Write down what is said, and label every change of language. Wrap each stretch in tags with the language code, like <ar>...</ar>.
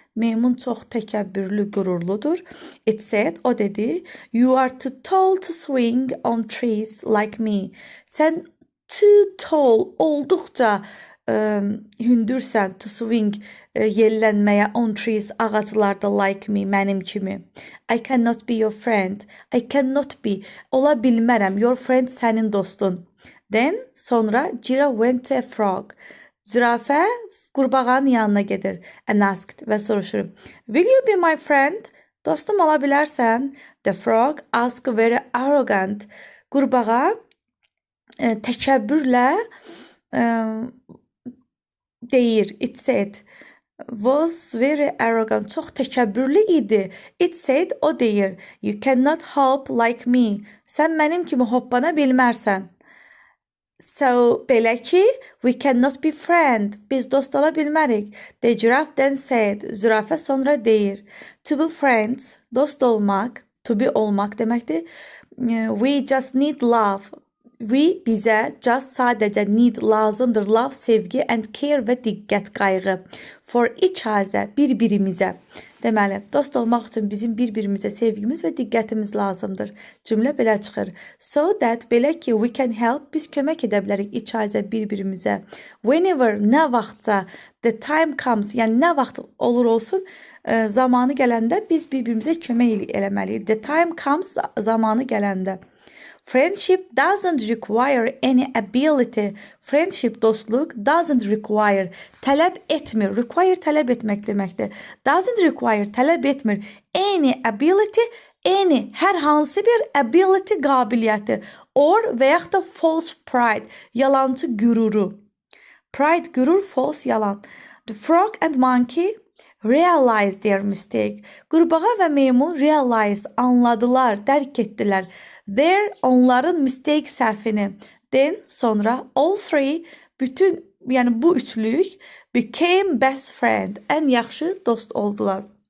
<az>Meymun çox təkəbbürlü, qürurludur.</az> <en>It said,</en> <az>o dedi,</az> <en>"You are too tall to swing on trees like me."</en> <az>Sən</az> <en>too tall,</en> <az>olduqca hündürsən,</az> <en>to swing,</en> <az>yellənməyə,</az> <en>on trees,</en> <az>ağaclarda,</az> <en>like me,</en> <az>mənim kimi.</az> <en>I cannot be your friend. I cannot be,</en> <az>ola bilmərəm,</az> <en>your friend,</en> <az>sənin dostun.</az> <en>Then,</en> <az>sonra,</az> <en>giraffe went to a frog.</en> <az>Zürafə qurbağanın yanına gedir.</az> <en>And asked</en> <az>və soruşur.</az> <en>Will you be my friend?</en> <az>Dostum ola bilərsən?</az> <en>The frog asked very arrogant.</en> <az>Qurbağa təkəbbürlə deyir.</az> <en>It said, was very arrogant.</en> <az>Çox təkəbbürlü idi.</az> <en>It said,</en> <az>o deyir,</az> <en>"You cannot hop like me."</en> <az>Sən mənim kimi hoppana bilmərsən.</az> <en>So,</en> <az>belə ki,</az> <en>we cannot be friend.</en> <az>Biz dost ola bilmərik.</az> <en>The giraffe then said,</en> <az>zürafə sonra deyir,</az> <en>to be friends,</en> <az>dost olmaq,</az> <en>to be</en> <az>olmaq deməkdir.</az> <en>We just need love. We,</en> <az>bizə,</az> <en>just</en> <az>sadəcə</az> <en>need,</en> <az>lazımdır,</az> <en>love,</en> <az>sevgi,</az> <en>and care</en> <az>və diqqət, qayğı.</az> <en>For each other,</en> <az>bir-birimizə. Deməli, dost olmaq üçün bizim bir-birimizə sevgimiz və diqqətimiz lazımdır. Cümlə belə çıxır.</az> <en>So that,</en> <az>belə ki,</az> <en>we can help,</en> <az>biz kömək edə bilərik</az> <en>each other,</en> <az>bir-birimizə.</az> <en>Whenever,</en> <az>nə vaxtsa,</az> <en>the time comes,</en> <az>yəni nə vaxt olur olsun, zamanı gələndə biz bir-birimizə kömək eləməliyik.</az> <en>The time comes,</en> <az>zamanı gələndə.</az> <en>Friendship doesn't require any ability. Friendship,</en> <az>dostluq,</az> <en>doesn't require,</en> <az>tələb etmir.</az> <en>Require,</en> <az>tələb etmək deməkdir.</az> <en>Doesn't require,</en> <az>tələb etmir.</az> <en>Any ability, any,</en> <az>hər hansı bir</az> <en>ability,</en> <az>qabiliyyəti.</az> <en>Or</en> <az>və yaxud da</az> <en>false pride,</en> <az>yalancı qüruru.</az> <en>Pride,</en> <az>qürur,</az> <en>false,</en> <az>yalan.</az> <en>The frog and monkey realized their mistake.</en> <az>Qurbağa və meymun</az> <en>realize,</en> <az>anladılar, dərk etdilər.</az> <en>Their,</en> <az>onların</az> <en>mistake,</en> <az>səhvini.</az> <en>Then,</en> <az>sonra,</az> <en>all three,</en> <az>bütün, yəni bu üçlük,</az> <en>became best friend,</en> <az>ən yaxşı dost oldular.</az>